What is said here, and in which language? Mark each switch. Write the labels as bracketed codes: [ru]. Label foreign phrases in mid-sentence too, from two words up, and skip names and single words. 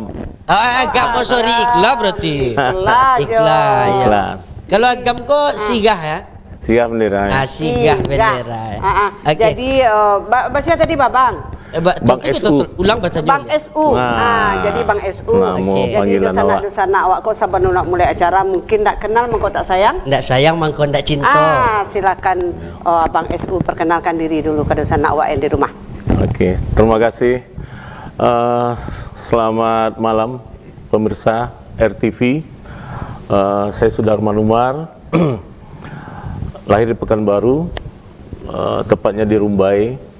[id] Agam, oh sorry Ikhlas berarti. Ikhlas ya. Kalau agam kok sigah ya? Sigah bendera. Sigah bendera. Jadi bahasa tadi Babang. Bang SU. Ulang bahasa Bang SU. Jadi Bang SU. [min] Jadi di sana awak kok saban nak mulai acara mungkin tak kenal mengko tak sayang. Ndak sayang mangko ndak cinta. [id] Silakan Bang SU perkenalkan diri dulu ke sana awak yang di rumah. Oke, terima kasih. Selamat malam pemirsa RTV. Saya Sudarman Umar. Lahir di Pekanbaru, tepatnya di Rumbai.